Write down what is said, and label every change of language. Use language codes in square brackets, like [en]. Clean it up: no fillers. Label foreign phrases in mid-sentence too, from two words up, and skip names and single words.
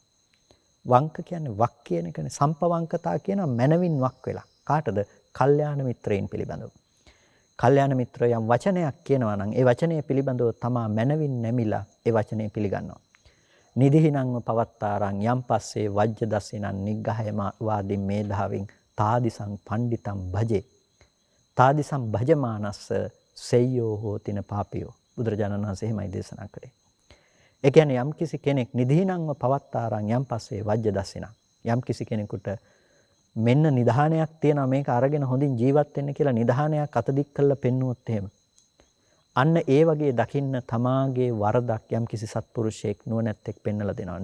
[si] වංක කියන්නේ වක් කියන එකනේ. සම්පවංකතා කියනවා මනවින් වක් වෙලා. කාටද? කල්යාණ මිත්‍රයින් පිළිබඳව. කල්යාණ මිත්‍රය යම් වචනයක් කියනවා නම් ඒ වචනය පිළිබඳව තමා මනවින් නැමිලා ඒ වචනේ පිළිගන්නවා. [pi] නිදිහිනංව පවත්තාරං යම් පස්සේ වජ්‍ය දසිනං නිග්ගහය වාදින් මේධාවින් තාදිසං පණ්ඩිතං භජේ. තාදිසං භජමානස්ස සෙය්‍යෝ හෝතින පාපියෝ. [si] බුදුරජාණන් වහන්සේ එහෙමයි දේශනා කළේ. ඒ කියන්නේ යම් කිසි කෙනෙක් [pi] නිදිහිනංව පවත්තාරං යම් පස්සේ වජ්‍ය දසිනං [si] යම් කිසි කෙනෙකුට මෙන්න නිධානයක් තියෙනවා මේක අරගෙන හොඳින් ජීවත් වෙන්න කියලා නිධානයක් අතදික් කරලා පෙන්නුවොත් එහෙම. අන්න ඒ වගේ දකින්න තමාගේ වරදක් යම් කිසි සත්පුරුෂයෙක් නුවණැත්තෙක් පෙන්වලා දෙනවා.